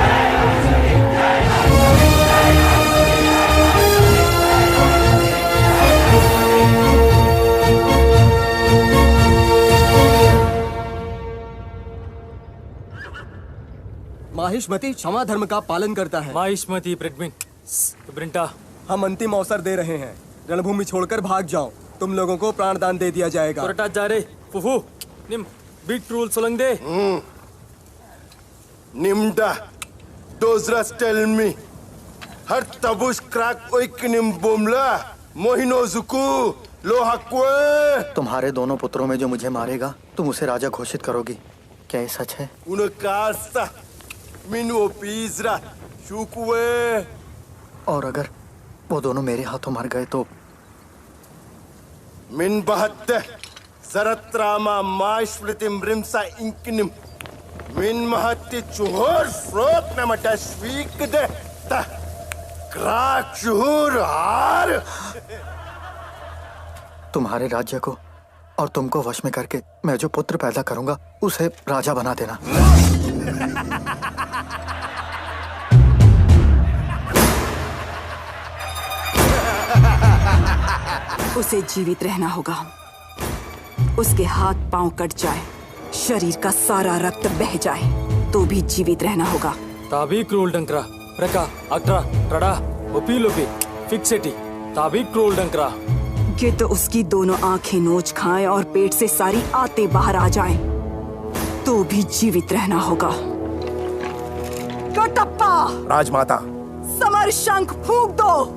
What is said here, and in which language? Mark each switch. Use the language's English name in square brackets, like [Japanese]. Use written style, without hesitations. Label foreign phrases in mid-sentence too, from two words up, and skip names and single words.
[Hindi] माहिष्मती क्षमा धर्म का पालन करता है। माहिष्मती प्रिंटा, हम अंतिम अवसर दे रहे हैं। रणभूमि छोड़कर भाग जाओ, तुम लोगों को प्राणदान दे दिया जाएगा। जा रे फुफू निम बीट रूल सोलंग दे। निम्डा दोजरस टेल मी हर तबुश क्राक ओइक निम बोमला मोहिनो जुकू लोहाक्वे। तुम्हारे दोनों पुत्रों में जो मुझे मारेगा तुम उसे राजा घोषित करोगी, क्या ये सच है? उनकास्ता मिनो पीजरा शुकुए। और अगर वो दोनों मेरे हाथों मर गए तो? मिन बहत्ते जरत्रामा माइश्वृतिम रिमसा इंकिनिम मिन महत्ति चुहोर फ्रोत नमटा स्वीक दे ता क्राक चुहोर हार। तुम्हारे राज्य को और तुमको वश में करके मैं जो पुत्र पैदा करूंगा उसे राजा बना देना। उसे जीवित रहना होगा। उसके हाथ पांव कट जाए, शरीर का सारा रक्त बह जाए तो भी जीवित रहना होगा। ताबी क्रूल डंकरा रका अक्रा टड़ा ओपी लोपी फिक्सेटी ताबी क्रूल डंकरा। गिद्ध उसकी दोनों आंखें नोच खाएं और पेट से सारी आते बाहर आ जाएं तो भी जीवित रहना होगा। कटप्पा राजमाता, समर शंख फूंक दो।